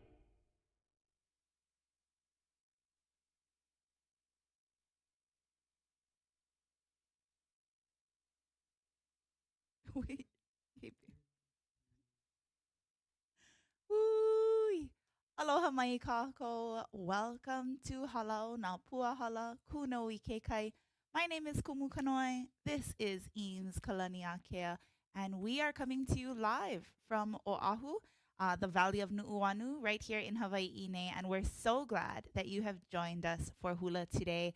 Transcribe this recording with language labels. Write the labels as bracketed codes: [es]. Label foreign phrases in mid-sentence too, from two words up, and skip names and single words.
[en] Wait. Woo! [haw] Aloha mai kākou. [en] Welcome to Halau na Puahala Kūnoi Kekai. My name is Kumu Kanoi. This is Eames Kalaniakea, and we are coming to you live from Oahu, the Valley of Nu'uanu, right here in Hawaii, and we're so glad that you have joined us for Hula today.